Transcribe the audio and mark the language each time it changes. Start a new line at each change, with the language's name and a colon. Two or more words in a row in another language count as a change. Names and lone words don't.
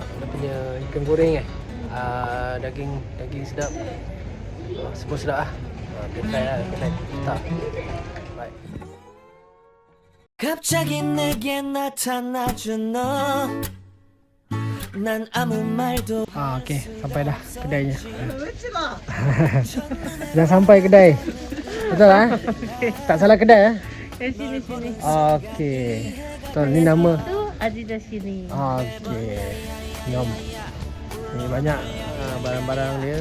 Malay: Dia punya ikan goreng daging sedap. Semua sedap lah. Kita try lah, tak. Bye.
Korean: 갑자기 내게 나타나준 너. 난 아무 말도.
Malay: Okey, sampai dah kedainya. Dah sampai kedai. Betul lah? Tak salah kedai Sini. Okey. Betul, ni nama Adidas sini. Okey. Nyom. Ni banyak barang-barang dia.